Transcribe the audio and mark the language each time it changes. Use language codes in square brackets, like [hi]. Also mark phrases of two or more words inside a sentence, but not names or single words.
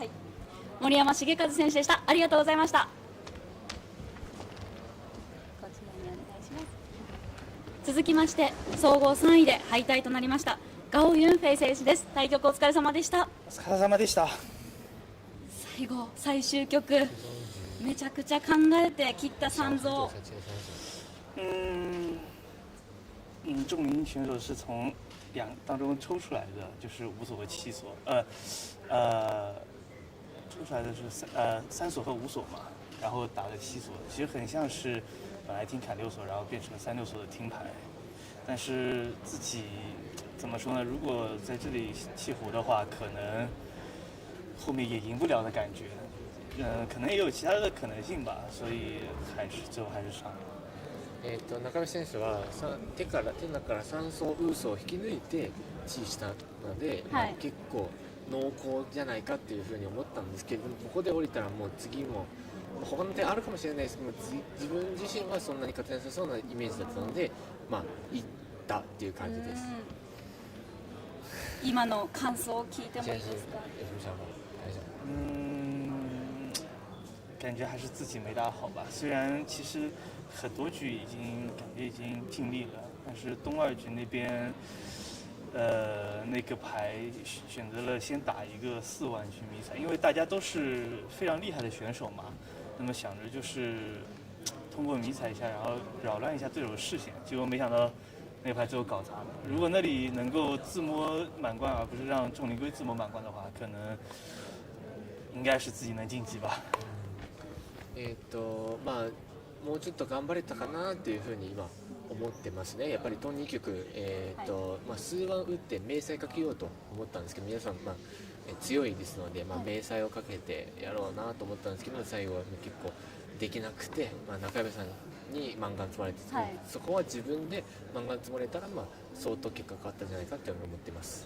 [ja] はい、森山重和選手でした。ありがとうございました。こちらにお願いします。続きまして総合3位で敗退となりましたガオ・ユンフェイ選手です。対局お疲れ様でした。お疲れ様でした。最後最終局めちゃくちゃ考えて切った三蔵。 [zh] 重名选手是从2当中抽出来的，就是5锁和7锁，抽出来的是3锁和5锁嘛，然后打了7锁，其实很像是本来听砍6锁，然后变成了3、6锁的听牌，但是自己怎么说呢？如果在这里弃胡的话，可能后面也赢不了的感觉，可能也有其他的可能性吧，所以最後还是上。 [ja] 中林選手は手の中から3層ウーソを引き抜いてチーしたので、はい、結構濃厚じゃないかっていうふうに思ったんですけど、ここで降りたらもう次も他の点あるかもしれないですけど、自分自身はそんなに勝てなさそうなイメージだったので、まあいったっていう感じです。今の感想を聞いてもいいですか？ [zh] 感觉还是自己没打好吧。虽然其实很多局感觉已经尽力了，但是东2局那边，那个牌选择了先打一个4万局迷彩，因为大家都是非常厉害的选手嘛。那么想着就是通过迷彩一下，然后扰乱一下对手的视线，结果没想到那个牌最后搞砸了。如果那里能够自摸满贯，而不是让仲林圭自摸满贯的话，可能应该是自己能晋级吧。 [ja] まあもうちょっと頑張れたかなっていうふうに今思ってますね。やっぱりトン2局、まあ、数番打って明細かけようと思ったんですけど、皆さん、まあ、強いですので、まあ、明細をかけてやろうなと思ったんですけど、最後は結構できなくて、まあ、中山さんにマンガン積まれて、はい、そこは自分でマンガン積まれたら、まあ、相当結果変わったんじゃないかって思ってます。